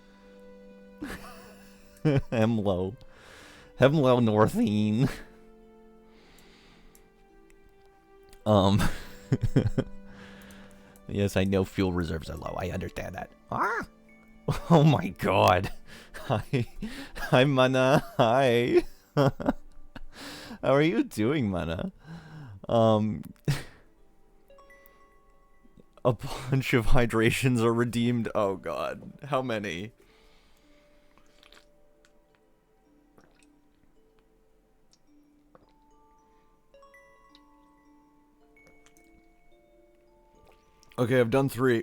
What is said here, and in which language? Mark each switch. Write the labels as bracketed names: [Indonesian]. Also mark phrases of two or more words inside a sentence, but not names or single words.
[English] Hemlo. Hemlo Northine. Yes, I know fuel reserves are low. I understand that. Ah! Oh my god. Hi. Hi, Mana. Hi. How are you doing, Mana? A bunch of hydrations are redeemed. Oh god. How many? Okay, I've done 3.